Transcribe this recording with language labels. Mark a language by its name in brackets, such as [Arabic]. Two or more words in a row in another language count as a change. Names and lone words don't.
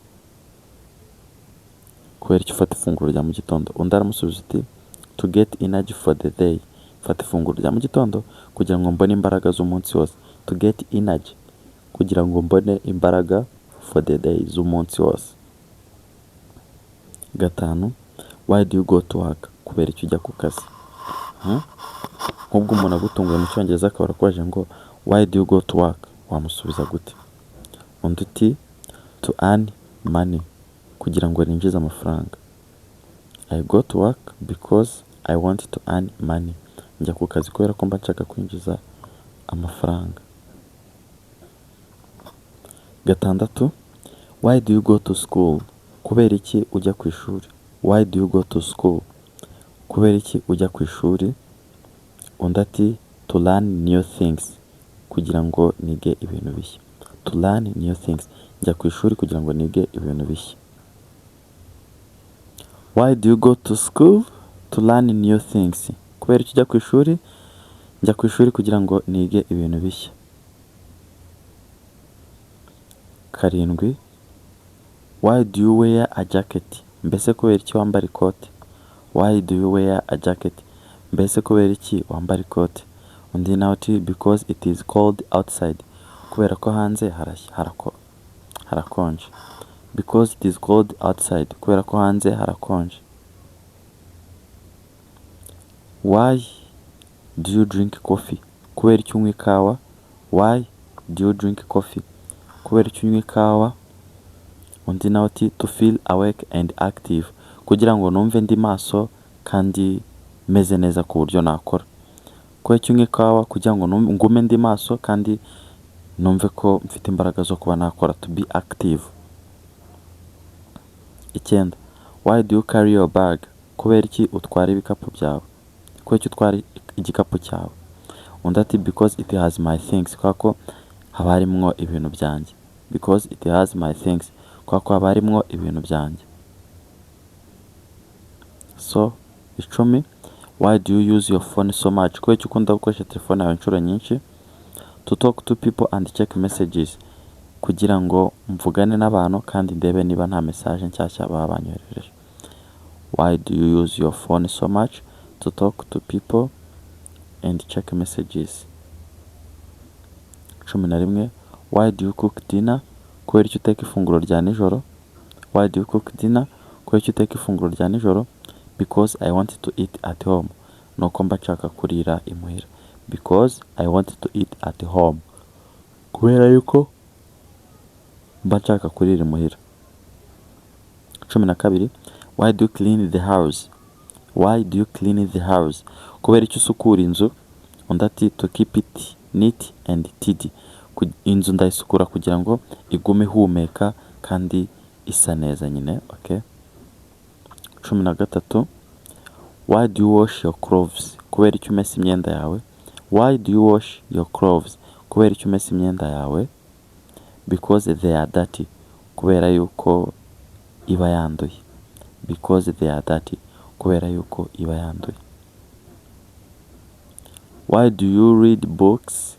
[Kinyarwanda] Kubera iki ufata ifunguro rya mu gitondo? Undi aramusubiza uti [English] to get energy for the day. [Kinyarwanda] Fata ifunguro rya mu gitondo kugira ngo mbone imbaraga z'umunsi wose. [English] To get energy, [Kinyarwanda] kugira ngo mbone imbaraga [English] for the day, [Kinyarwanda] z'umunsi wose. Gatanu, [English] why do you go to work? [Kinyarwanda] Kubera iki ujya ku kazi? Nk'ubwo umuntu agutunguye mu Cyongereza akaba arakubaje ngo [English] why do you go to work? [Kinyarwanda] Wamusubiza gute? Undi uti [English] to earn money, [Kinyarwanda] kugira ngo ninjize amafaranga. [English] I go to work because I want to earn money. [Kinyarwanda] Njya ku kazi kubera ko mba nshaka kwinjiza amafaranga. Gatandatu, [English] why do you go to school? [Kinyarwanda] Kubera iki ujya ku ishuri? [English] Why do you go to school? [Kinyarwanda] Kubera iki ujya ku ishuri? Undi ati [English] to learn new things, [Kinyarwanda] kugira ngo nige ibintu bishya. [English] To learn new things. [Kinyarwanda] Njya ku ishuri kugira ngo nige ibintu bishya. [English] Why do you go to school? To learn new things. [Kinyarwanda] Kubera iki ujya ku ishuri? Njya ku ishuri kugira ngo nige ibintu bishya. Karindwi, [English] why do you wear a jacket? [Kinyarwanda] Mbese kubera iki wambara ikote? [English] Why do you wear a jacket? [Kinyarwanda] Mbese kubera iki wambara ikote? Undi nawe ati [English] because it is cold outside. [Kinyarwanda] Kubera ko hanze harakonje. [English] Because it is cold outside. [Kinyarwanda] Kubera ko hanze harakonje. [English] Why do you drink coffee? [Kinyarwanda] Kubera iki unywa ikawa? [English] Why do you drink coffee? [Kinyarwanda] Kubera iki unywa ikawa? Undi nawe ati [English] to feel awake and active. [Kinyarwanda] Kugira ngo numve ndi maso kandi meze neza ku buryo nakora. Kubera iki unywa ikawa? Kugira ngo ngume ndi maso kandi numve ko mfite imbaraga zo kuba nakora, [English] to be active. Icyenda, why do you carry your bag? [Kinyarwanda] Kubera iki utwara ibikapu byawe? Kubera iki utwara igikapu cyawe? Undi ati [English] because it has my things. [Kinyarwanda] Kubera ko haba harimwo ibintu byanjye. [English] Because it has my things. [Kinyarwanda] Kubera ko haba harimwo ibintu byanjye. [English] So 10, why do you use your phone so much? [Kinyarwanda] Kubera iki ukunda gukoresha telefone yawe inshuro nyinshi? [English] To talk to people and check messages, [Kinyarwanda] kugira ngo mvugane n'abantu kandi ndebe niba nta message nshyashya baba banyoherereje. [English] Why do you use your phone so much? To talk to people and check messages. 11, why do you cook dinner? [Kinyarwanda] Kubera iki uteka ifunguro rya nijoro? [English] Why do you cook dinner? [Kinyarwanda] Kubera iki uteka ifunguro rya nijoro? [English] Because I want to eat at home. [Kinyarwanda] Nuko mba nshaka kurira imuhira. [English] Because I want to eat at home. [Kinyarwanda] Kubera yuko mba nshaka kurira imuhira. 12, [English] why do you clean the house? Why do you clean the house? [Kinyarwanda] Kubera iki usukura inzu? Undi ati [English] to keep it neat and tidy. [Kinyarwanda] Inzu ndayisukura kugira ngo igume ihumeka kandi isa neza nyine. Okay. [English] 13, why do you wash your clothes? [Kinyarwanda] Kubera iki umesa imyenda yawe? [English] Why do you wash your clothes? [Kinyarwanda] Kubera iki umesa imyenda yawe? [English] Because they are dirty. [Kinyarwanda] Kubera yuko iba yanduye. [English] Because they are dirty. [Kinyarwanda] Kubera yuko iba yanduye. [English] Why do you read books?